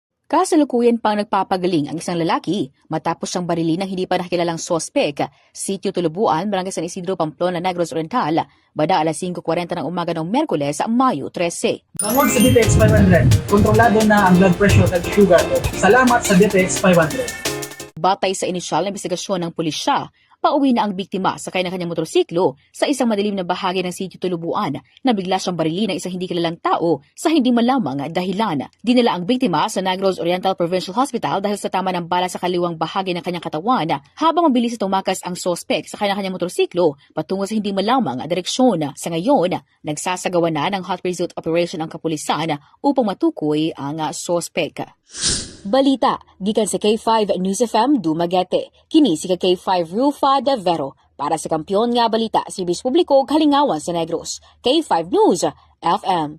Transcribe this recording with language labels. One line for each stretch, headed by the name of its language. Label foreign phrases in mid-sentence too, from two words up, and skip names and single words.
Filipino: Kasalukuyan pang nagpapagaling ang isang lalaki matapos siyang barilin ng hindi pa nakilalang sospek. Sitio Tulubuan, Barangay San Isidro, Pamplona, Negros Oriental, bada alas 5:40 ng umaga ng Miyerkules, Mayo 13.
Hiligaynon: Bangod sa DTX 500, kontrolado na ang
English: blood pressure
Hiligaynon: at sugar mo. Salamat sa DTX 500.
Filipino: Batay sa inisyal na investigasyon ng pulisya, pauwi na ang biktima sa kanyang motorsiklo sa isang madilim na bahagi ng Sitio Tulubuan na bigla siyang barilin ng isang hindi kilalang tao sa hindi malamang dahilan. Dinala ang biktima sa Negros Oriental Provincial Hospital dahil sa tama ng bala sa kaliwang bahagi ng kanyang katawan habang mabilis na tumakas ang sospek sa kanyang motorsiklo patungo sa hindi malamang direksyon. Sa ngayon, nagsasagawa na ng
English: hot pursuit operation
Filipino: ang kapulisan upang matukoy ang sospek.
Cebuano: Balita, gikan sa K5 News FM Dumaguete. Kini si K5 Rufa de Vero para sa Kampiyon nga Balita si Bis Publiko Halingawan sa Negros. K5 News FM.